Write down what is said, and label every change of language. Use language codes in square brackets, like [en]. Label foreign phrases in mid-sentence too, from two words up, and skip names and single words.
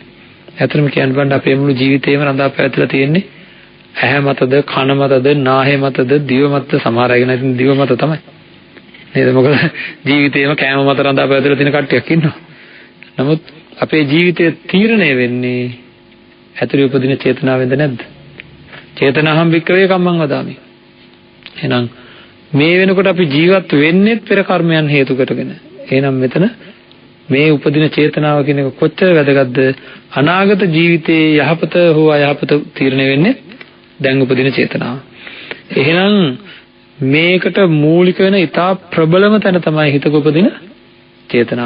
[si] ඇත්තටම කියන්න බෑ අපේ මුළු ජීවිතේම රඳා පැවතිලා තියෙන්නේ ඇහැ මතද, කන මතද, නාහය මතද, දිව මතද? සමහර අය ගැන දිව මත තමයි. නේද? මොකද ජීවිතේම කෑම මත රඳා පැවතිලා තියෙන කට්ටියක් ඉන්නවා. නමුත් අපේ ජීවිතය තීරණය වෙන්නේ ඇතුළේ උපදින චේතනාවෙන්ද නැද්ද? [pi] චේතනාහම් භික්කවේ කම්මං වදාමි. [si] එහෙනම් මේ වෙනකොට අපි ජීවත් වෙන්නේ පෙර කර්මයන් හේතු කොටගෙන. එහෙනම් මෙතන මේ උපදින චේතනාව කියන එක කොච්චර වැදගත්ද? අනාගත ජීවිතයේ යහපත හෝ අයහපත තීරණය වෙන්නේ දැන් උපදින චේතනාව. එහෙනම් මේකට මූලික වෙන ඉතා ප්‍රබලම තැන තමයි හිතක උපදින චේතනාව.